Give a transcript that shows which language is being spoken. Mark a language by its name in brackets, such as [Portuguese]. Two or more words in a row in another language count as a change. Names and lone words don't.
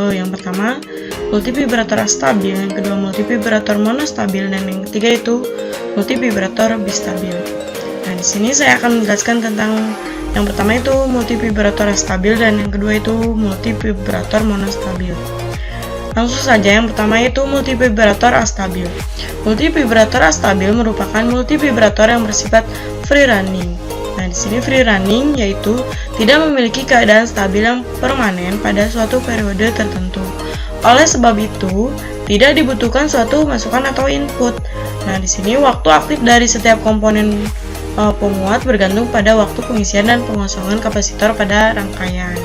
[Indonesian] Yang pertama, multivibrator astabil, yang kedua multivibrator monostabil, dan yang ketiga itu multivibrator bistabil. Nah, di sini saya akan menjelaskan tentang yang pertama itu multivibrator astabil dan yang kedua itu multivibrator monostabil. Langsung saja, yang pertama itu multivibrator astabil. Multivibrator astabil merupakan multivibrator yang bersifat [English] free running. [Indonesian] Nah, di sini [English] free running [Indonesian] yaitu tidak memiliki keadaan stabil yang permanen pada suatu periode tertentu. Oleh sebab itu, tidak dibutuhkan suatu masukan atau input. Nah, di sini waktu aktif dari setiap komponen penguat bergantung pada waktu pengisian dan pengosongan kapasitor pada rangkaian.